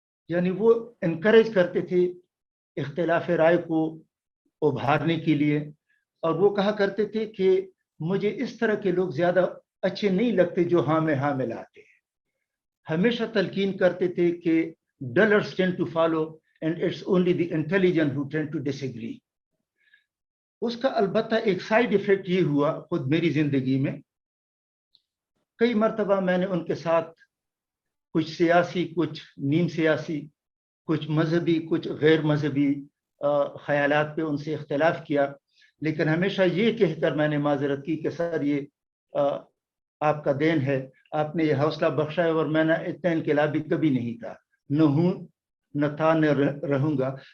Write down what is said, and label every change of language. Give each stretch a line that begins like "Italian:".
Urdu: یعنی وہ انکریج کرتے تھے اختلاف رائے کو ابھارنے کے لیے، اور وہ کہا کرتے تھے کہ مجھے اس طرح کے لوگ زیادہ اچھے نہیں لگتے جو ہاں میں ہاں ملاتے ہیں. ہمیشہ تلقین کرتے تھے کہ
English: dullers tend to follow and it's only the intelligent who tend to disagree.
Urdu: اس کا البتہ ایک سائیڈ ایفیکٹ یہ ہوا خود میری زندگی میں. کئی مرتبہ میں نے ان کے ساتھ کچھ سیاسی، کچھ نیم سیاسی، کچھ مذہبی، کچھ غیر مذہبی خیالات پہ ان سے اختلاف کیا، لیکن ہمیشہ یہ کہہ کر میں نے معذرت کی کہ سر یہ آپ کا دین ہے، آپ نے یہ حوصلہ بخشا ہے، اور میں نے اتنا انقلابی کبھی نہیں تھا، نہ ہوں نہ تھا نہ رہوں گا.